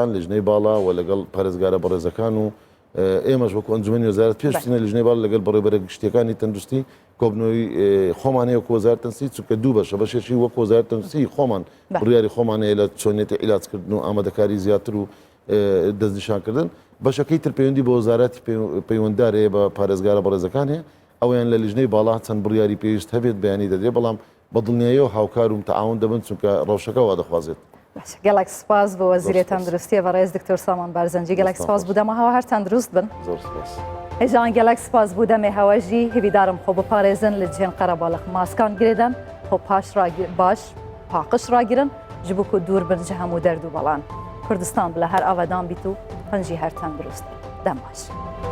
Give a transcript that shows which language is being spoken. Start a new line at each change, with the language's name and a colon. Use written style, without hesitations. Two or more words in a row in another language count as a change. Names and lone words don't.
Central Kurdish: لیژنەی باڵا و لەگەڵ پارێزگارە بەڕێزەکان و ئێمەش وەکو ئەنجومەنی وەزارەت پێشچینە لیژنەی باڵا لەگەڵ بەڕێبەرە گشتیەکانی تەندروستی کۆبنەوەی خۆمانەیە وەکو وەزارەت تەندروستی چونکە دوو بەشە بەشێکی وەکو وەزارەت تەندروستی خۆمان بڕیاری خۆمانەیە لە چۆنێتی عیلاجکردن و ئامادەکاری زیاتر و دەستنیشانکردن بەشەکەی تر پەیوەندی بە وەزارەتی پەیوەنددارەیە بە پارێزگارە بەڕێزەکان هەیە ئەویان لە لیژنەی باڵا چەند بڕیاری پێویست هەبێت بەیانی دەدرێت بەڵام بەدڵنیاییەوە هاوکار و تەعاون دەبن چونکە ڕەوشەکە وا دەخوازێت
Kurdish: گەلێک سپاس بۆ وەزیرە تەندروستیە بەڕێز دکتۆر سامان بارزەنجی گەلێک سپاس بوودەمەوە هەر تەندروست بن هێژان گەلێک سپاس بوودەمێ هەوەژی هیویدارم خۆ بپارێزن لە جێن قەرەباڵغ ماسکان گرێدەن خۆ باش پاقش ڕاگیرن ji bo ku dûr bin ji hemû derd û belan Kurdistan bi li her avêdan bît û hin jî her tendurist dem baş.